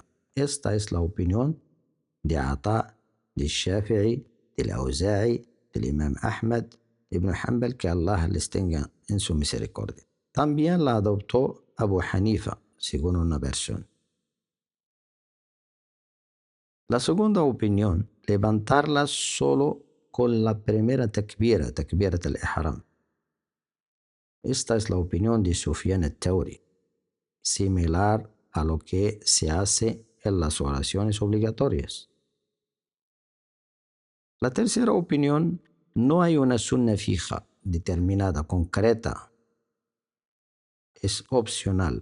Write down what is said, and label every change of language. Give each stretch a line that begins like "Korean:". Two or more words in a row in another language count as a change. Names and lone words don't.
Spanish: Esta es la opinión de Ata, de Shafi'i, del Auza'i, del Imam Ahmad, Ibn Hanbal, que Allah les tenga en su misericordia. También la adoptó Abu Hanifa, según una versión. La segunda opinión, levantarlas solo con la primera takbira,
Arabic: تكبيرة الإحرام.
Spanish: Esta es la opinión de Sufyan al-Thawri, similar a lo que se hace en las oraciones obligatorias. La tercera opinión, no hay una sunna fija, determinada, concreta. Es opcional.